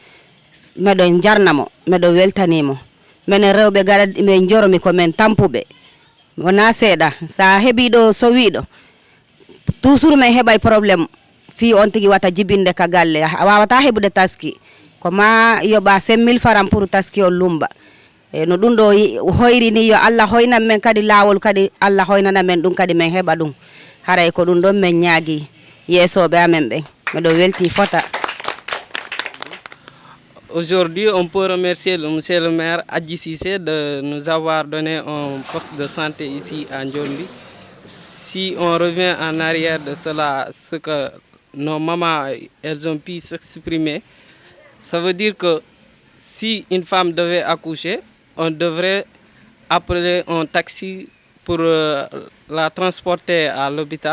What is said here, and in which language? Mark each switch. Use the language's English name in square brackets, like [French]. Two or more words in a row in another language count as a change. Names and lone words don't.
[Fula] medon jarnamo medon weltanimo menen rewbe gala be njoromi ko men tampube wona seeda sa hebi do so wiido toujours men hebay problème fi on tigi wata jibinde ka galle wawata hebude taski ko ma yoba 5000 francs pour taski o lumba no ɗum ɗo hoyri ni yo Allah hoynan men kadi lawol kadi Allah hoynana men ɗum kadi men heɓa ɗum haray ko ɗum ɗon men ñaagui yeesoɓe amen ɓen miɗo welti fota. [French] Aujourd'hui, on peut remercier le monsieur le maire Adji Cissé de nous avoir donné un poste de santé ici à Ndiormi. Si on revient en arrière de cela, ce que nos mamans elles ont pu s'exprimer, ça veut dire que si une femme devait accoucher, on devrait appeler un taxi pour la transporter à l'hôpital.